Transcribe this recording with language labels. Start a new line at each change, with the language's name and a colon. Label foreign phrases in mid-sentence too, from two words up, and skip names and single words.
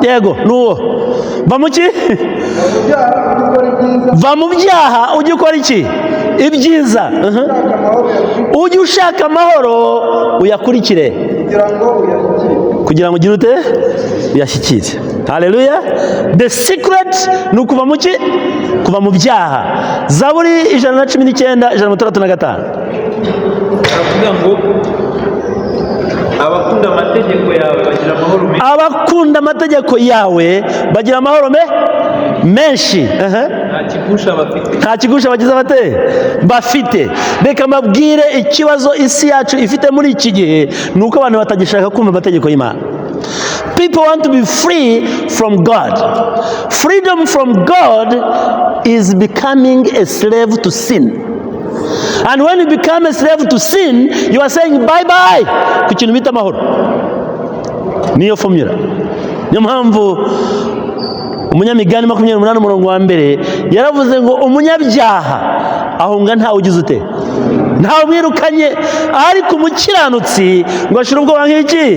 Kinyarwanda: Yego, nuwo ba mu ki? Va mu byaha ujye ukora iki? Ibyiza. Ujye ushaka amahoro uyakurikire kugira ngo ugire ute? Uyashyikire. Haleluya.
English: The secret
Kinyarwanda: ni ukuva mu ki? Kuva mu byaha. Zaburi 119:165 aravuga ngo abakunda amategeko yawe bagira amahoro menshi. Abakunda amategeko yawe bagira amahoro menshi. Nta kigusha bagize bate? Bafite. Reka mabwire ikibazo isi yacu ifite muri iki gihe, nuko abantu batagishaka kumva amategeko y'Imana.
English: People want to be free from God. Freedom from God is becoming a slave to sin. And when you become a slave to sin, you are saying bye bye
Kinyarwanda: ku kintu bita amahoro. Niyo formula. Niyo mpamvu Umunyamigani 28 umurongo wa mbere yaravuze ngo umunyabyaha ahunga ntawe ugize ute? Ntawe mwirukanye, ariko umukiranutsi ngo ashira ubwoba nk'iki?